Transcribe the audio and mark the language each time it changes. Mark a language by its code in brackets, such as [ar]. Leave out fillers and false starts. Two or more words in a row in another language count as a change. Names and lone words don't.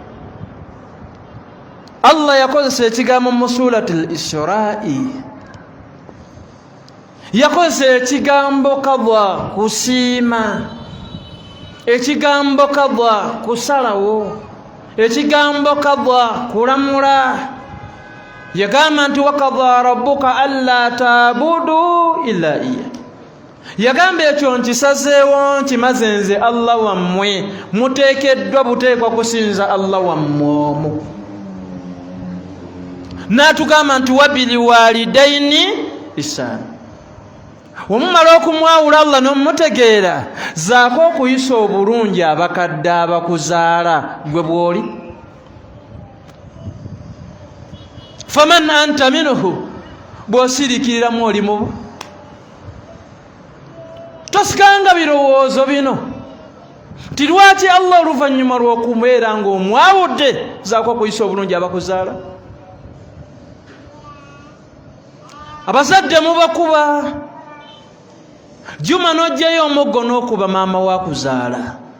[lg] Allah yakozesa ekigambo mu suratul Isra'i, yakozesa ekigambo kadha, kusiima. ekigambo kadha kusalawo, ekigambo kadha kulamula. Yagamba nti [ar] وقضى ربك ألا تعبدوا إلا إياه. [lg] Yagamba ekyo nkisazeewo nkimaze nze Allah wammwe muteekeddwa buteekwa kusinza Allah wammwe omu. N'atugamba nti [ar] وبالوالدين إحسانا. [lg] Omumala okumwawula Allah n'omutegeera zaako okuyisa obulungi abakadde abakuzaala gwe bw'oli. [ar] فمن أنت منه, [lg] bw'osirikiriramu oli mubo. Tosikanga birowoozo bino nti lwaki Allah oluvannyuma lw'okubeera ng'omwawudde zaako okuyisa obulungi abakuzaala. Abazadde mubakuba, Juma n'ojjayo omuggo n'okuba maama wakuzaala.